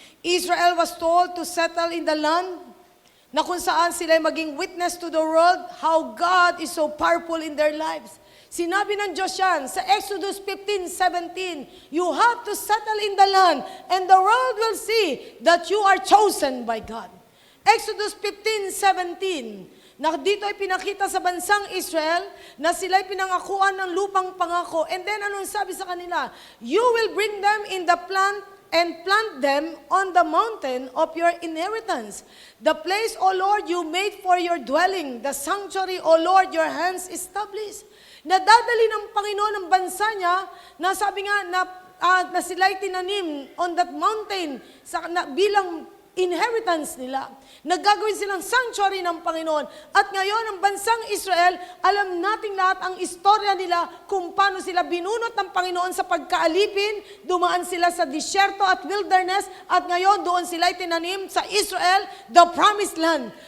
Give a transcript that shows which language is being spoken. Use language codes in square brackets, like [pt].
[en] Israel was told to settle in the land [tl] na kung saan sila maging [en] witness to the world how God is so powerful in their lives. [tl] Sinabi ng Diyos yan sa [en] Exodus 15:17, you have to settle in the land and the world will see that you are chosen by God. [tl] Exodus 15:17, na dito ay pinakita sa bansang Israel na sila'y pinangakuan ng lupang pangako. [en] And then [tl] anong sabi sa kanila? [en] You will bring them in the plant and plant them on the mountain of your inheritance. The place, O Lord, you made for your dwelling. The sanctuary, O Lord, your hands established. [tl] Nadadali ng Panginoon ang bansa niya na sabi nga na sila'y tinanim [en] on that mountain [tl] bilang inheritance nila. Naggagawin silang sanctuary ng Panginoon. At ngayon, ang bansang Israel, alam nating lahat ang istorya nila kung paano sila binunot ng Panginoon sa pagkaalipin, dumaan sila sa disyerto at wilderness, at ngayon doon sila'y tinanim sa Israel, [en] the promised land.